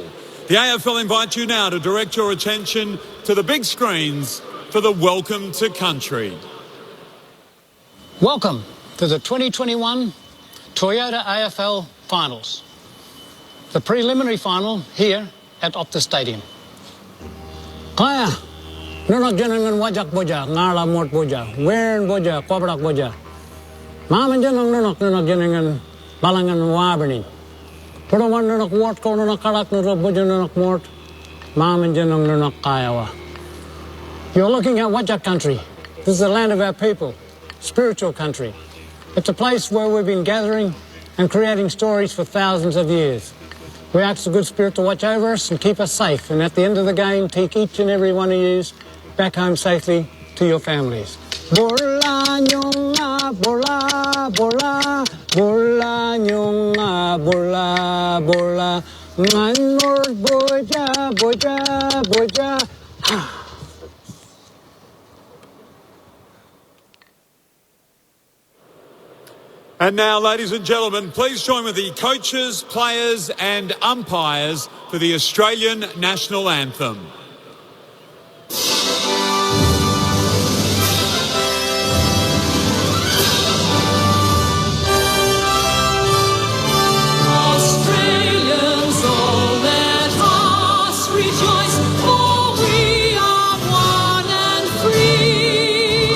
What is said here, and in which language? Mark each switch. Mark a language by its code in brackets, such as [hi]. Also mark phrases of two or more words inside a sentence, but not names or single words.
[en] The AFL invites you now to direct your attention to the big screens for the Welcome to Country. Welcome to the 2021 Toyota AFL Finals. The preliminary final here at Optus Stadium. [nys] Kaya, nunak jenengan wajak boja, ngala mort boja, wen boja, kobrak boja. Maman jeneng nunak jenengan balangan wabani. Perawan nunak wort ko nunak kalak nunak boja nunak mort. Maman jeneng nunak kayawa. [en] You're looking at Wajak country. This is the land of our people, spiritual country. It's a place where we've been gathering and creating stories for thousands of years. We ask the good spirit to watch over us and keep us safe, and at the end of the game, take each and every one of you back home safely to your families. [nys] Bola nyonga, bola, bola, bola nyonga, bola, bola, nganor boja, boja, boja. [en] And now, ladies and gentlemen, please join with the coaches, players and umpires for the Australian National Anthem. Australians, all let us rejoice, for we are one and free.